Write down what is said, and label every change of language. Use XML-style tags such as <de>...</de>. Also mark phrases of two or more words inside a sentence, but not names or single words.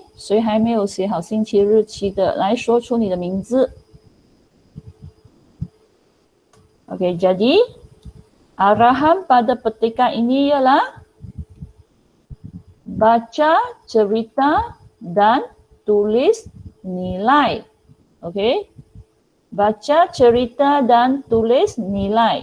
<zh>谁还没有写好星期日期的，来说出你的名字。</zh> <ms>Okey, jadi arahan pada petikan ini ialah baca cerita dan tulis nilai. Okey. Baca cerita dan tulis nilai.</ms>